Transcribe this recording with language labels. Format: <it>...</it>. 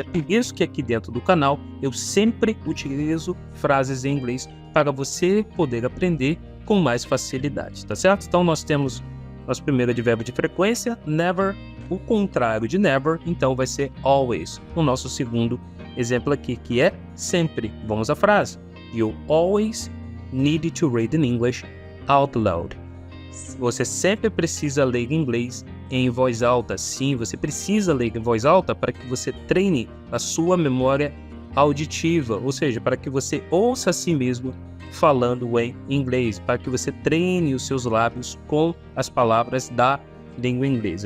<pt>É por isso que aqui dentro do canal eu sempre utilizo frases em inglês para você poder aprender com mais facilidade, tá certo? Então nós temos nosso primeiro advérbio de frequência, never, o contrário de never, então vai ser always. O nosso segundo exemplo aqui, que é sempre. Vamos à frase.</pt> <en>You always need to read in English out loud.</en> <pt>Você sempre precisa ler inglês em voz alta. Sim, você precisa ler em voz alta para que você treine a sua memória auditiva, ou seja, para que você ouça a si mesmo falando em inglês, para que você treine os seus lábios com as palavras da língua inglesa.</pt>